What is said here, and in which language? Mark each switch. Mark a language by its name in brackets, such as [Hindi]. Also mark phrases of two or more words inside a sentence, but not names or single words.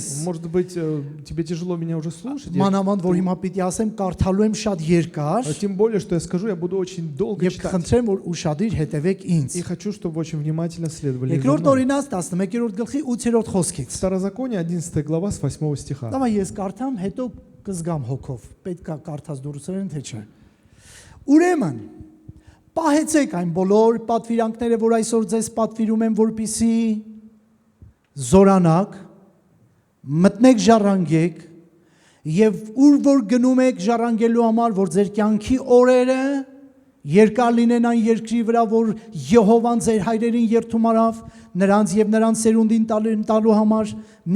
[Russian] Может быть, тебе тяжело меня уже слушать. Я- [Armenian] Մանավանդ որ հիմա պիտի ասեմ, կարդալու եմ շատ երկար [Russian] Тем более, что я скажу, я буду очень долго [Armenian] եւ [Russian] читать. [Armenian] կխնդրեմ, որ ուշադիր հետևեք ինձ։ [Russian] И хочу, чтобы вы очень внимательно следовали за [Armenian] Երկրորդ [Russian] мной. [Armenian] օրինաց 11-րդ գլխի 8-րդ խոսքից։ [Russian] Второзаконие, 11 глава, с 8 стиха. [Armenian] Դավա ես կարդամ, հետո կզգամ հոգով։ Պետք է կարդած դուրսերեն թե չէ։ Ուրեմն պահեցեք այն բոլոր պատվիրանքները, որ այսօր ձեզ պատվիրում եմ, որպիսի զորանաք, մտնեք ժառանգեք եւ ուր որ գնում եք ժառանգելու համար, որ ձեր կյանքի օրերը երկար լինեն այն երկրի վրա, որ Եհովան ձեր հայրերին երթում արավ, նրանց եւ նրանց սերունդին տալու համար մի